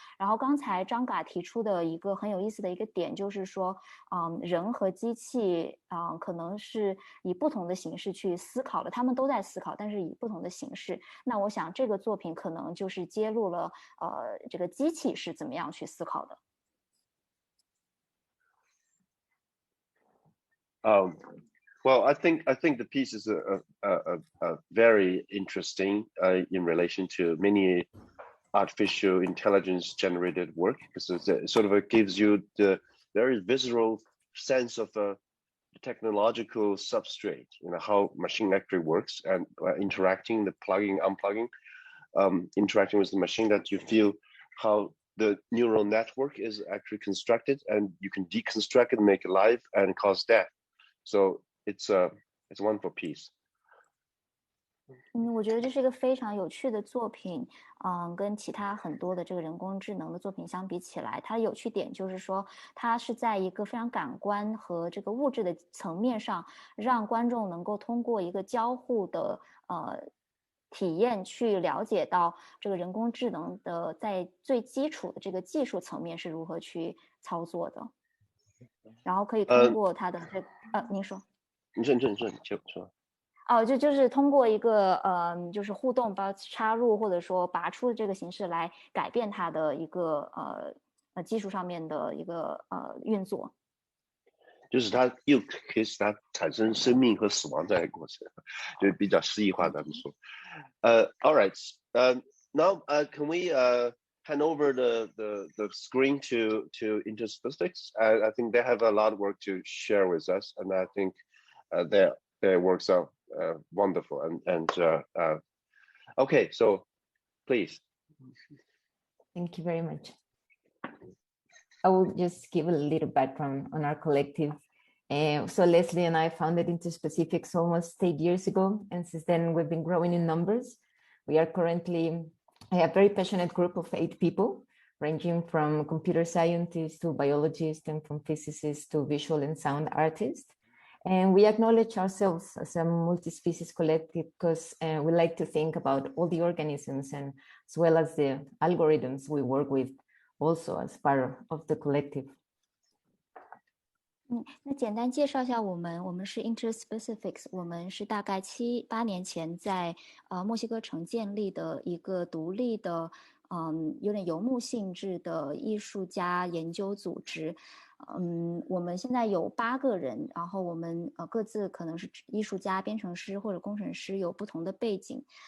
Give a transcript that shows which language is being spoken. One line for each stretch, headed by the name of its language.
Chinese: 然后刚才张嘎提出的一个很有意思的一个点就是说，人和机器可能是以不同的形式去思考的，他们都在思考，但是以不同的形式。那我想这个作品可能就是揭露了这个机器是怎么样去思考的。
English: Well, I think the piece is very interesting in relation to many artificial intelligence generated work, because it sort of gives you the very visceral sense of a technological substrate, how machine actually works, and interacting, the plugging, unplugging, interacting with the machine, that you feel how the neural network is actually constructed, and you can deconstruct it, make it live, and cause death. So it's a wonderful piece.
Chinese: 我觉得这是一个非常有趣的作品，跟其他很多的这个人工智能的作品相比起来，它的有趣点就是说，它是在一个非常感官和这个物质的层面上，让观众能够通过一个交互的体验去了解到这个人工智能的在最基础的这个技术层面是如何去操作的。然后可以通过它的您说，你说。就是通过一个就是互动，把插入或者说拔出的这个形式来改变它的一个技术上面的一个运作。就是它又可以使它产生生命和死亡这样一个过程，就比较诗意化咱们说。
English: All right. Now can we hand over the screen to Interspecifics? I think they have a lot of work to share with us, and I think their works are wonderful. And okay, so please. Thank you very much. I will just give a little background on our collective. So Leslie and I founded Interspecifics almost 8 years ago, and since then we've been growing in numbers. We are currently a very passionate group of 8 people, ranging from computer scientists to biologists, and from physicists to visual and sound artists. And we acknowledge ourselves as a multi-species collective because we like to think about all the organisms and as well as the algorithms we work with also as part of the collective.
Chinese: 那简单介绍一下我们是 Interspecifics， 我们是大概7、8年前在墨西哥城建立的一个独立的有点游牧性质的艺术家研究组织。我们现在有8个人，然后我们各自可能是艺术家、编程师或者工程师，有不同的背景。